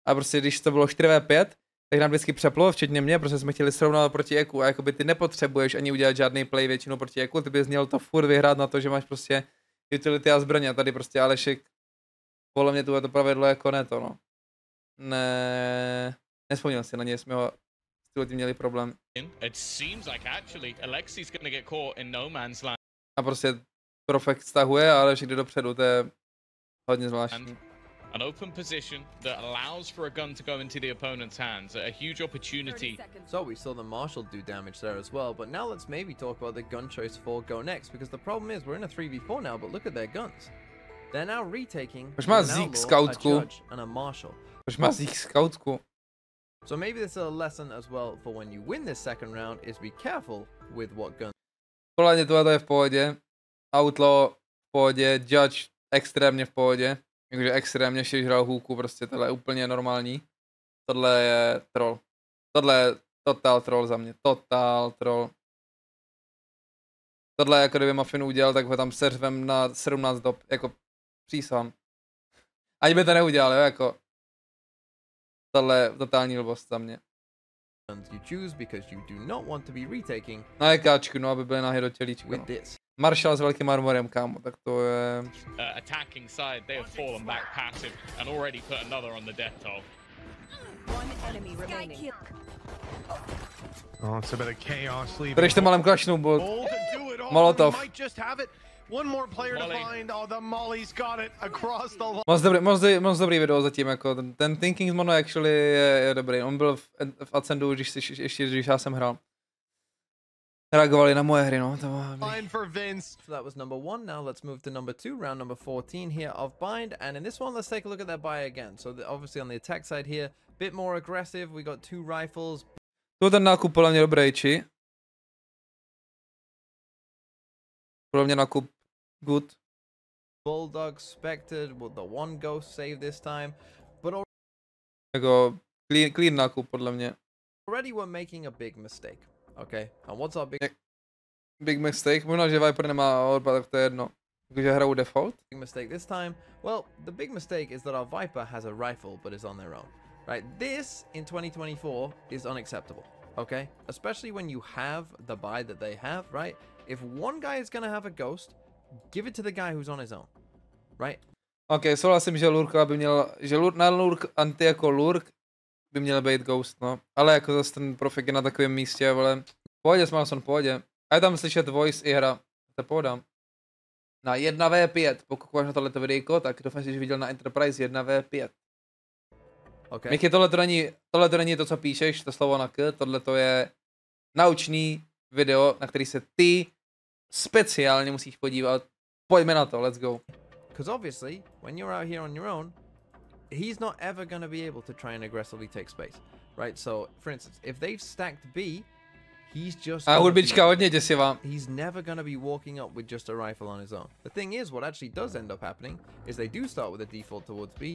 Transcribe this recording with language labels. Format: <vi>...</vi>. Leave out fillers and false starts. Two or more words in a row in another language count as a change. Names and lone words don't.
<cs>A prostě když to bylo 4v5, tak nám vždycky přeplo, včetně mě, protože jsme chtěli srovnat proti EQ a jakoby ty nepotřebuješ ani udělat žádný play většinou proti EQ, ty bys měl to furt vyhrát na to, že máš prostě utility a zbraně a tady prostě Alešek podle mě to pravidlo jako ne to, no. Nespomněl si na něj, jsme ho s tím měli problém. A prostě Profekt stahuje, ale Alešek jde dopředu, to je hodně zvláštní.</cs> <en>An open position that allows for a gun to go into the opponent's hands, a huge opportunity. So we saw the Marshal do damage there as well, but now let's maybe talk about the gun choice for Go Next, because the problem is we're in a 3v4 now, but look at their guns. They're now retaking an outlaw, a judge, and a Marshal. So maybe this is a lesson as well for when you win this second round, is be careful with what guns.</en> <cs>Podle mě tohle je v pohodě. Outlaw v pohodě, Judge extrémně v pohodě. Takže extrémně když hrál hůku, prostě tohle je úplně normální. Tohle je troll. Tohle je</cs> <en>total troll</en> <cs>za mě,</cs> <en>total troll.</en> <cs>Tohle jako kdyby Muffin udělal, tak ho tam seřvem na 17 dob, jako přísahám. Ani by to neudělal, jo, jako. Tohle je totální blbost za mě. Na EKčku, no, aby byly náhy do tělíčku, no. Marshall s velkým armorem, kámo, tak to je...</cs> <en>Attacking side, they have fallen back passive and already put another on the death toll. One enemy remaining. Oh, it's a bit of chaos leaving. Držte malem klašnu, bo... Molotov. One more player to find. Oh, the Molly's got it across the line.</en> <cs>Moc dobrý video zatím, jako ten Thinking Mono actually je dobrý. On byl v Ascendu, když já jsem hrál. Reagovali na moje hry, no, to bylo...</cs> <en>So that was number 1, now let's move to number 2, round number 14 here of Bind, and in this one let's take a look at their buy again. So obviously on the attack side here, bit more aggressive, we got 2 rifles.</en> <cs>To ten nákup podle mě dobrý, či? Podle mě nákup good.</cs> <en>Bulldog, Spected, will the one ghost save this time?</en> <cs>But jako clean nákup podle mě.</cs> <en>Already we're making a big mistake. Okay, and what's our big mistake?</en> <cs>Možná, že Viper nemá odpad, tak to je jedno. Takže hraju default.</cs> <en>Big mistake this time? Well, the big mistake is that our Viper has a rifle but is on their own. Right? This in 2024 is unacceptable. Okay? Especially when you have the buy that they have, right? If one guy is gonna have a ghost, give it to the guy who's on his own. Right?</en> <cs>Okay, souhlasím, že Lurka by měl, že na Lurk anti jako Lurk by měl být ghost, no. Ale jako zase ten Profik je na takovém místě, ale pohodě, Smalson, pohodě. A je tam slyšet voice i hra, to pohodám. Na 1v5, pokud máš na tohleto videjko, tak doufám, že jsi viděl na Enterprise 1v5. Okay. Miky, tohle není to, co píšeš, to slovo na k, tohle to je naučný video, na který se ty speciálně musíš podívat. Pojďme na to,</cs> <en>let's go. Because obviously, when you're out here on your own, he's not ever going to be able to try and aggressively take space, right? So, for instance, if they've stacked B, he's just... He's never going to be walking up with just a rifle on his own. The thing is, what actually does end up happening is they do start with a default towards B.</en>